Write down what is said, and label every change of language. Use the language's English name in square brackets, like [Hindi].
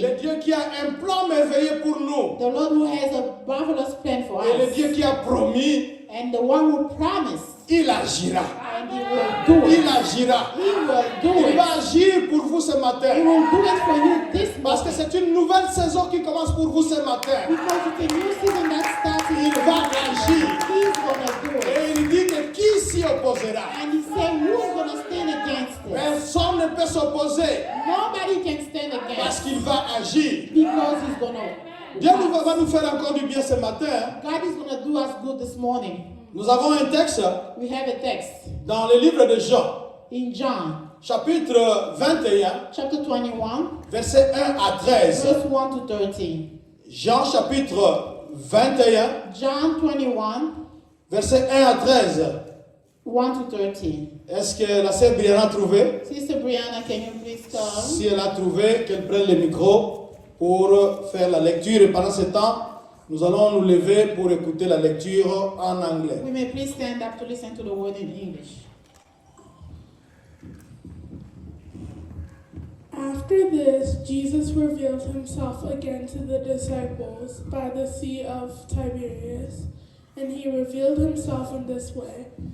[French] le Dieu qui a un plan merveilleux pour nous, [English] the Lord who has a marvelous plan for [French] et le [English] us, [French] Dieu qui a promis, [English] and the one who promised, [French] il agira, [English] and he will do [French] il [English] it. [French] agira, [English] He will do [French] il [English] it. [French] va agir pour vous ce [English] He [French] matin, [English] will do it for you this [French] parce que [English] morning. [French] c'est une nouvelle saison qui commence pour vous ce matin. [English] Because it's a new season that starts in [French] Il va agir. [English] He's gonna do it. [French] Et il dit que qui s'y opposera? [English] And he said, who's gonna stand against it? [French] Personne ne peut s'opposer [English] Nobody can stand [French] parce [English] against [French] qu'il va agir. [English] because he's gonna. [French] Dieu va nous faire encore du bien ce matin. [English] God is gonna do us good this morning. [French] Nous avons un texte [English] We have a text [French] dans le livre de Jean, [English] in John [French] chapitre 21, [English] chapter 21, [French] versets 1 à 13. [English] verse 1 to 13. [French] Jean chapitre 21, [English] John 21, [French] versets 1 à 13. [English] 1 to 13. [French] Est-ce que la sœur Brianna a trouvé? [English] Sister Brianna, can you please come? [French] Si elle a trouvé, qu'elle prenne le micro pour faire la lecture. Et pendant ce temps, nous allons nous lever pour écouter la lecture en anglais. [English] We may please stand up to listen to the word in English. After this, Jesus revealed himself again to the disciples by the Sea of Tiberias, and he revealed himself in this way.